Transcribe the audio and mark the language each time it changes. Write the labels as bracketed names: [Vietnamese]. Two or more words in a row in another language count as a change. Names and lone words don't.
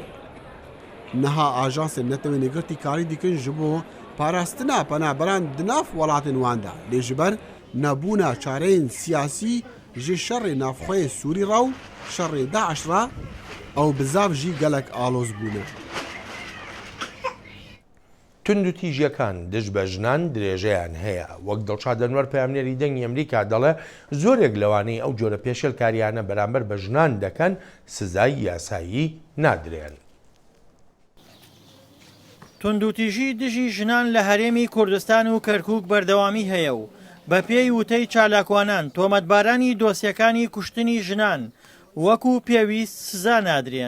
[Kurdish] Niha ajansên netewênêgirtî karî dikin ji bo parastina penaberan di nav welatên wan de lê ji ber nebûna çareyên siyasî ji şerê navxweyê Sûrî re û şerê Daeş re ew bizav jî gelek aloz bûne. [Central Kurdish] تند و تیژیەکان دژ بە ژنان درێژەیان هەیە وەک دڵشاد ئەنوەر پەیامنێری دەنگی ئەمریکا دەڵێ زۆرێک لەوانەی ئەو جۆرە پێشێلکاریانە بەرامبەر بە ژنان دەکەن سزای یاسایی نادرێن. توندوتیژی دژی ژنان لە هەرێمی کوردستان و کەرکووک بەردەوامی هەیە و بە پێی وتەی چالاکوانان تۆمەتبارانی دۆسیەکانی کوشتنی ژنان وەکو پێویست سزا نادرێن.